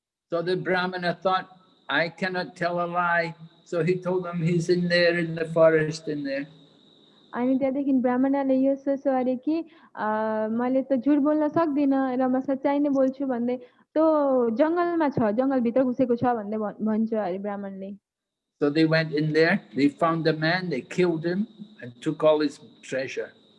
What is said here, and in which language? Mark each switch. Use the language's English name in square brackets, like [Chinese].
[English] So the Brahmana thought, I cannot tell a lie. So he told them he's in there in the forest in there. [Nepali] अनि त्यहाँदेखि ब्राह्मणले यो सोच्यो अरे कि मैले त झुट बोल्न सक्दिनँ र म सच्चाइ नै बोल्छु भन्दै त्यो जंगलमा छ, जंगलभित्र घुसेको छ भन्दै भन्छ अरे ब्राह्मणले। [English] So they went in there, they found the man, they killed him and took all his treasure.